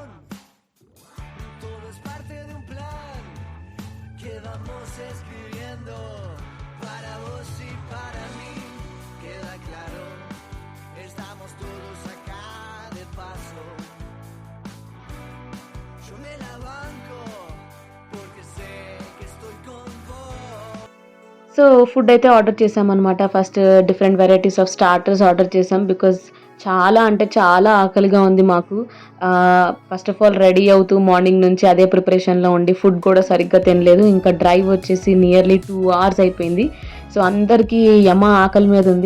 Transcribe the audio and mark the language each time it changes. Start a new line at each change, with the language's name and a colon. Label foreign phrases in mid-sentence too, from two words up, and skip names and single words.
Spanish: Todo es parte de un plan que vamos escribiendo para vos y para mí. Queda claro, estamos todos acá de paso. Yo me la banco porque sé que estoy con vos.
Telugu: సో ఫుడ్ అయితే ఆర్డర్ చేసామన్నమాట.
English: first different varieties of starters order
Telugu: చేసాం, బికాజ్ చాలా అంటే చాలా ఆకలిగా ఉంది మాకు.
English: first of all ready
Telugu: అవుతూ మార్నింగ్ నుంచి అదే ప్రిపరేషన్లో ఉండి ఫుడ్ కూడా సరిగ్గా తినలేదు. ఇంకా డ్రైవ్ వచ్చేసి
English: nearly 2 hours
Telugu: అయిపోయింది. సో అందరికీ ఆకలి మీద ఉంది.